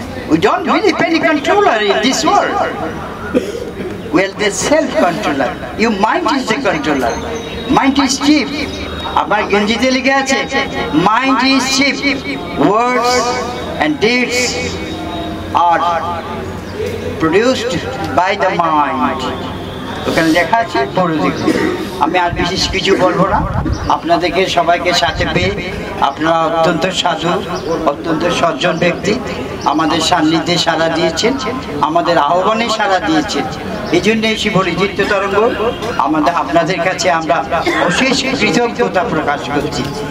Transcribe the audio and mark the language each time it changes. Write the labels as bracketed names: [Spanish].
[English] We don't believe any controller in this world. Well, the self-controller. Your mind is the controller. Mind is chief. [Bangla] আপনার গেঞ্জিতে লিখে আছে mind is chief. [English] Words and deeds are produced by the mind. [Bangla] ওখানে লেখা আছে, পড়ে দেখুন। আমি আর বিশেষ কিছু বলবো না। আপনাদেরকে সবাইকে সাথে পেয়ে আপনারা অত্যন্ত সাধু, অত্যন্ত সজ্জন ব্যক্তি, আমাদের সান্নিধ্যে সাড়া দিয়েছেন, আমাদের আহ্বানে সাড়া দিয়েছেন। এই জন্য এই শিবরিজিত তরঙ্গ আপনাদের কাছে আমরা অশেষ কৃতজ্ঞতা প্রকাশ করছি।